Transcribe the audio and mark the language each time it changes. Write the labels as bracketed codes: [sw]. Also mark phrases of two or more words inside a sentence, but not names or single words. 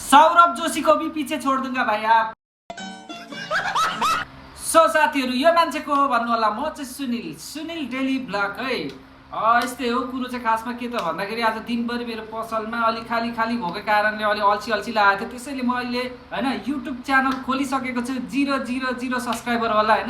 [hi] सौरभ जोशी को भी पीछे छोड़ दूंगा भाई आप। [ne] सो साथीहरु यो मान्छेको हो भन्नु होला। म चाहिँ सुनिल [en] daily blog [ne] है। यस्तै हो कुरो चाहिँ खासमा के त भन्दाखेरि आज दिनभरि मेरो पसलमा अलि खाली भएको कारणले अलि अल्छी लागेको थियो। त्यसैले म अहिले हैन [en] YouTube channel [ne] खोलिसकेको छु 000 सब्स्क्राइबर होला हैन।